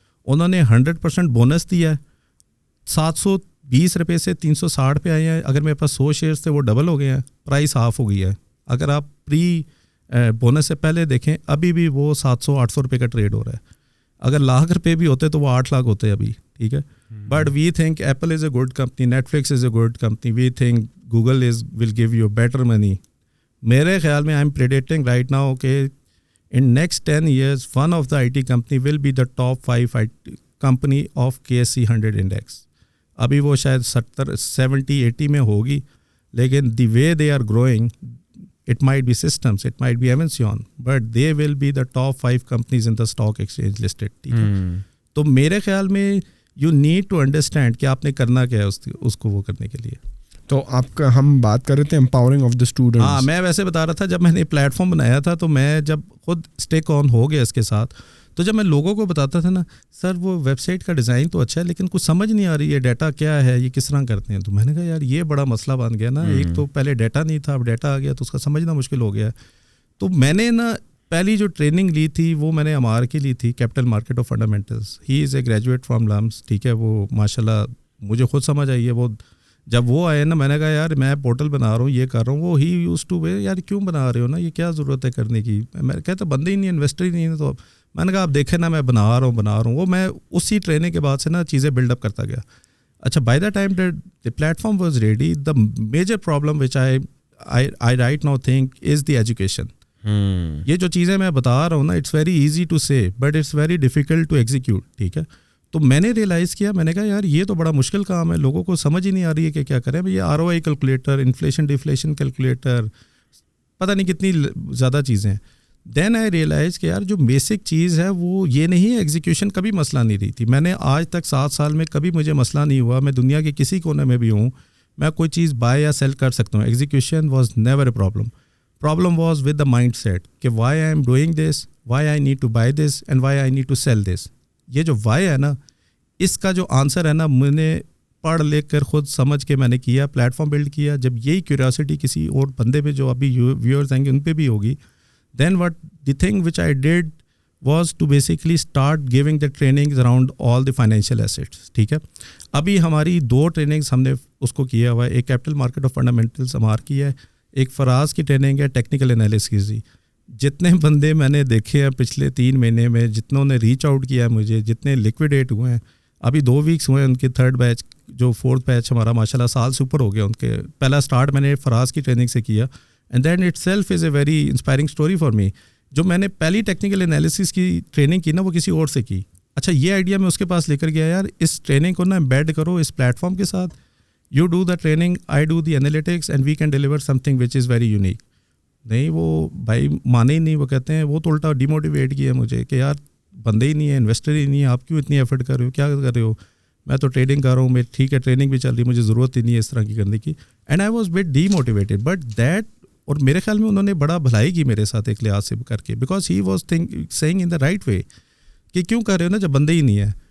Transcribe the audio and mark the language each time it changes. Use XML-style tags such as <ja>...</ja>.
<ur>انہوں نے 100% بونس دیا ہے, 720 روپے سے 360 پہ آئے ہیں. اگر میرے پاس 100 شیئرس تھے وہ ڈبل ہو گئے ہیں, پرائس ہاف ہو گئی ہے. اگر آپ پری بونس سے پہلے دیکھیں ابھی بھی وہ 700-800 روپے کا ٹریڈ ہو رہا ہے. اگر $1,00,000 روپے بھی ہوتے تو وہ 8 لاکھ ہوتے ابھی. ٹھیک ہے,</ur> <en>But we think Apple is a good company, Netflix is a good company, we think Google will give you better money.</en> <ur>میرے خیال میں</ur> <en>I am predicting right now کہ in next 10 years one of the IT company will be the top 5 company of KSE 100 index.</en> <ur>ابھی وہ شاید 70-80 میں ہوگی, لیکن</ur> <en>The way they are growing, it might be Systems, it might be Avanceon, but they will be the top 5 companies in the stock exchange listed.</en> <ur>ٹھیک ہے, تو میرے خیال میں</ur> <en>you need to understand</en> <ur>کہ آپ نے کرنا کیا ہے اس کو وہ کرنے کے لیے. تو آپ کا ہم بات کر رہے تھے امپاورنگ آف دا اسٹوڈنٹ. ہاں, میں ویسے بتا رہا تھا جب میں نے پلیٹ فارم بنایا تھا, تو میں جب خود اسٹیک آن ہو گیا اس کے ساتھ, تو جب میں لوگوں کو بتاتا تھا نا, سر وہ ویب سائٹ کا ڈیزائن تو اچھا ہے لیکن کچھ سمجھ نہیں آ رہی ہے, ڈیٹا کیا ہے, یہ کس طرح کرتے ہیں. تو میں نے کہا یار یہ بڑا مسئلہ بن گیا نا, ایک تو پہلے ڈیٹا نہیں تھا, اب ڈیٹا آ گیا تو اس کا سمجھنا مشکل ہو گیا. تو میں نے نا پہلی جو ٹریننگ لی تھی وہ میں نے امار کی لی تھی, capital market of fundamentals.</ur> <en>He is a graduate from LUMS.</en> <ur>ٹھیک ہے, وہ ماشاء اللہ مجھے خود سمجھ آئی ہے. وہ جب وہ آئے نا, میں نے کہا یار میں پورٹل بنا رہا ہوں, یہ کر رہا ہوں. وہ ہی یوز ٹو یار کیوں بنا رہے ہو نا, یہ کیا ضرورت ہے کرنے کی. میں کہتا بندے ہی نہیں, انویسٹر ہی نہیں ہے. تو میں نے کہا آپ دیکھیں نا, میں بنا رہا ہوں. وہ میں اسی ٹریننگ کے بعد سے نا چیزیں بلڈ اپ کرتا گیا.</ur> <en>اچھا, by the time the platform was ready, the major problem which I right now think is the education.</en> <ur>یہ جو چیزیں میں بتا رہا ہوں نا,</ur> <en>It's very easy to say but it's very difficult to execute.</en> <ur>ٹھیک ہے, تو میں نے ریئلائز کیا, میں نے کہا یار یہ تو بڑا مشکل کام ہے, لوگوں کو سمجھ ہی نہیں آ رہی ہے کہ کیا کریں. یہ ROI کیلکولیٹر, انفلیشن ڈیفلیشن کیلکولیٹر, پتہ نہیں کتنی زیادہ چیزیں ہیں.</ur> <en>then I realize</en> <ur>کہ یار جو بیسک چیز ہے وہ یہ نہیں ہے, ایگزیکیوشن کبھی مسئلہ نہیں رہی تھی. میں نے آج تک 7 سال میں کبھی مجھے مسئلہ نہیں ہوا, میں دنیا کے کسی کونے میں بھی ہوں, میں کوئی چیز بائی یا سیل کر سکتا ہوں.</ur> <en>Execution was never a problem was with the mind set کہ why I am doing this, why I need to buy this and why I need to sell this.</en> <ur>یہ جو وائی ہے نا, اس کا جو آنسر ہے نا, میں نے پڑھ لکھ کر خود سمجھ کے میں نے کیا, پلیٹ فارم بلڈ کیا. جب یہی کیوریاسٹی کسی اور بندے پہ جو ابھی ویورز آئیں گے ان پہ بھی ہوگی,</ur> <en>then what the thing which I did was to basically start giving the trainings around all the financial assets.</en> <ur>ٹھیک ہے, ابھی ہماری 2 ٹریننگز ہم نے اس کو کیا ہوا ہے. ایک کیپٹل مارکیٹ آف فنڈامنٹلس ہمار کی ہے, ایک فراز کی ٹریننگ ہے ٹیکنیکل انالیسس کی. جتنے بندے میں نے دیکھے ہیں پچھلے 3 مہینے میں, جتنوں نے ریچ آؤٹ کیا ہے مجھے, جتنے لیکویڈیٹ ہوئے ہیں, ابھی 2 ویکس ہوئے ہیں ان کے 3rd بیچ, جو 4th بیچ ہمارا ماشاءاللہ سال سے اوپر ہو گیا ان کے. پہلا اسٹارٹ میں نے فراز کی ٹریننگ سے کیا,</ur> <en>And that itself is a very inspiring story for me.</en> <ur>جو میں نے پہلی ٹیکنیکل انالیسس کی ٹریننگ کی نا, وہ کسی اور سے کی. اچھا, یہ آئیڈیا میں اس کے پاس لے کر گیا, یار اس ٹریننگ کو نا ایمبیڈ کرو اس پلیٹ فارم کے ساتھ.</ur> <en>You do the training, I do the analytics, and we can deliver something which is very unique.</en> <ur>نہیں, وہ بھائی مانے ہی نہیں. وہ کہتے ہیں, وہ تو الٹا ڈیموٹیویٹ کیا مجھے کہ یار بندے ہی نہیں ہے, انویسٹر ہی نہیں ہے, آپ کیوں اتنی ایفرٹ کر رہے ہو, کیا کر رہے ہو. میں تو ٹریڈنگ کر رہا ہوں, میں ٹھیک ہے ٹریننگ بھی چل رہی, مجھے ضرورت ہی نہیں ہے اس طرح کی کرنے کی.</ur> <en>and I was but demotivated,</en> <ur>but that, اور میرے خیال میں انہوں نے بڑا بھلائی کی میرے ساتھ ایک لحاظ سے کر کے,</ur> <en>because he was seeing in the right way</en> <ur>کہ کیوں کر رہے ہو نا جب بندے ہی نہیں ہے.</ur>